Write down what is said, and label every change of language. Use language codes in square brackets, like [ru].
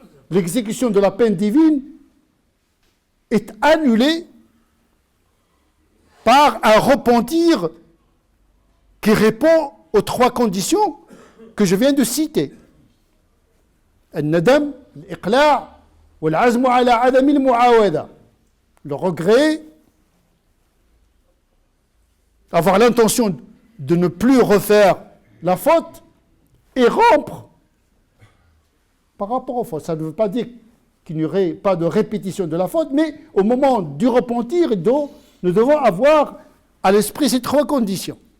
[fr] L'exécution de la peine divine est annulée par un repentir qui répond aux trois conditions que je viens de citer. [ar] الندم, الإقلاع, والعزم على عدم المعاودة. [fr] Le regret, avoir l'intention de ne plus refaire la faute et rompre par rapport aux fautes. Ça ne veut pas dire qu'il n'y aurait pas de répétition de la faute, mais au moment du repentir, nous devons avoir à l'esprit ces trois conditions.